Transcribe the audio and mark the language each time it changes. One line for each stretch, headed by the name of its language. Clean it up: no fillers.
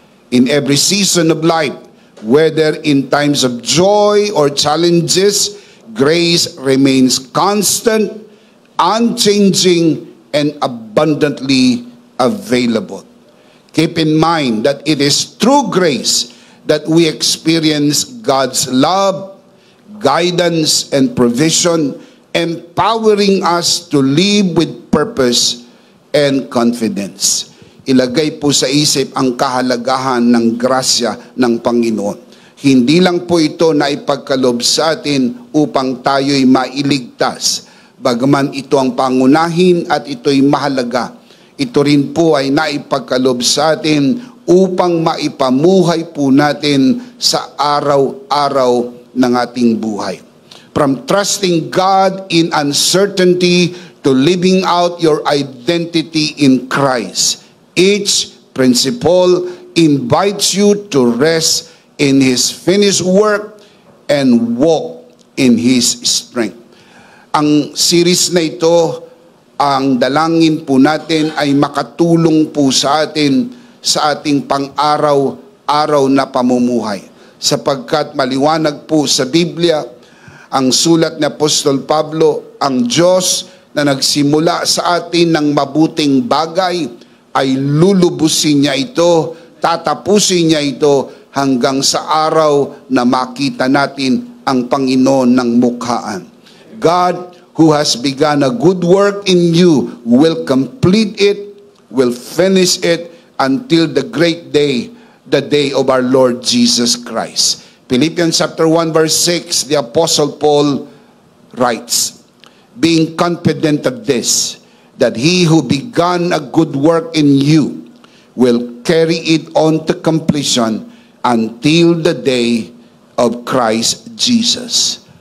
English: In every season of life, whether in times of joy or challenges, grace remains constant, unchanging, and abundantly available. Keep in mind that it is through grace that we experience God's love, guidance, and provision, empowering us to live with purpose and confidence.
Filipino: Ilagay po sa isip ang kahalagahan ng grasya ng Panginoon. Hindi lang po ito na ipagkaloob sa atin upang tayo'y mailigtas. Bagaman ito ang pangunahin at ito'y mahalaga, ito rin po ay naipagkaloob sa atin upang maipamuhay po natin sa araw-araw ng ating buhay.
English: From trusting God in uncertainty to living out your identity in Christ, each principle invites you to rest in His finished work and walk in His strength.
Filipino: Ang series na ito, ang dalangin po natin ay makatulong po sa atin sa ating pang-araw-araw na pamumuhay. Sapagkat maliwanag po sa Biblia, ang sulat ni Apostol Pablo, ang Diyos na nagsimula sa atin ng mabuting bagay ay lulubusin niya ito, tatapusin niya ito hanggang sa araw na makita natin ang Panginoon ng mukhaan.
English: God who has begun a good work in you will complete it, will finish it until the great day, the day of our Lord Jesus Christ. Philippians chapter 1 verse 6, the Apostle Paul writes, being confident of this, that he who begun a good work in you will carry it on to completion until the day of Christ Jesus.